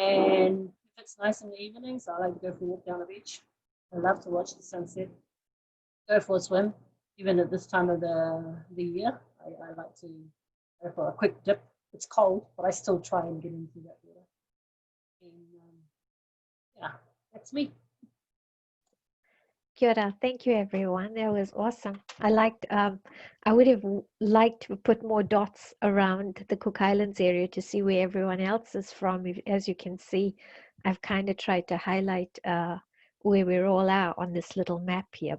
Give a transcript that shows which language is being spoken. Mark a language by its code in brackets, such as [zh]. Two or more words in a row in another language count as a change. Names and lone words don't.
[en] And if it's nice in the evenings, I like to go for a walk down the beach. I love to watch the sunset. Go for a swim, even at this time of the year. I like to go for a quick dip. It's cold, but I still try and get into that water. And yeah, that's me. [mi] Kia ora. [en] Thank you, everyone. That was awesome. I liked. I would have liked to put more dots around the Cook Islands area to see where everyone else is from. As you can see, I've kind of tried to highlight where we're all at on this little map here.